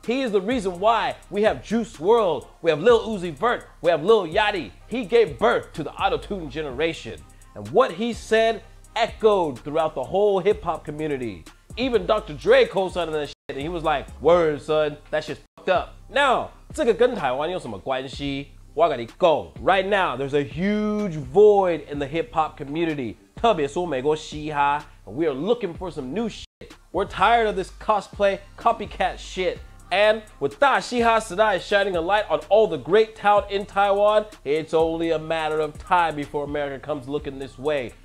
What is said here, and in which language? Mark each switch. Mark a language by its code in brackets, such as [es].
[en] He is the reason why we have Juice WRLD, we have Lil Uzi Vert, we have Lil Yachty. He gave birth to the auto-tune generation. And what he said echoed throughout the whole hip-hop community. Even Dr. Dre co-signed that shit, and he was like, word, son, that shit's fucked up. [zh] Now, 这个跟台湾有什么关系？我跟你讲 [en] right now, there's a huge void in the hip-hop community. [zh] 特别说美国嘻哈, [en] and we are looking for some new shit. We're tired of this cosplay, copycat shit. And with 大嘻哈时代 shining a light on all the great talent in Taiwan, it's only a matter of time before America comes looking this way.